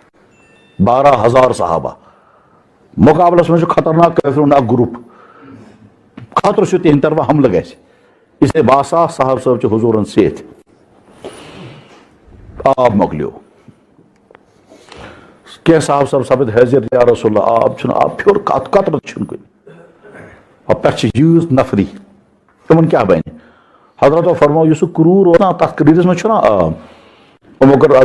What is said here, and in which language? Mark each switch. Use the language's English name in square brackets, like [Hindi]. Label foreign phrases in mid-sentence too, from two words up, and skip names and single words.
[Kashmiri] 12,000 صحابہ مقابلس منٛز چھُ خطرناک کٲفرُن اکھ گروپ خطرٕ چھُ تِہنٛدِ طرفہٕ حملہٕ گژھِ اس لیے 12,000 صحابہ صٲب چھِ حضوٗرن سۭتۍ آب مۄکلیو کینٛہہ صحابہ صٲب سپٕدۍ حٲضِر [Arabic] یا رسول اللہ [Kashmiri] آب چھُنہٕ آب پھیوٚر قطرٕ چھُنہٕ کُنہِ پٮ۪ٹھٕ چھِ یۭژ نفری یِمن کیٛاہ بنہِ حضرتو فرمو یُس سُہ کروٗر اوس نا تتھ کریٖرس منٛز چھُنا آب یِمو کٔر عرض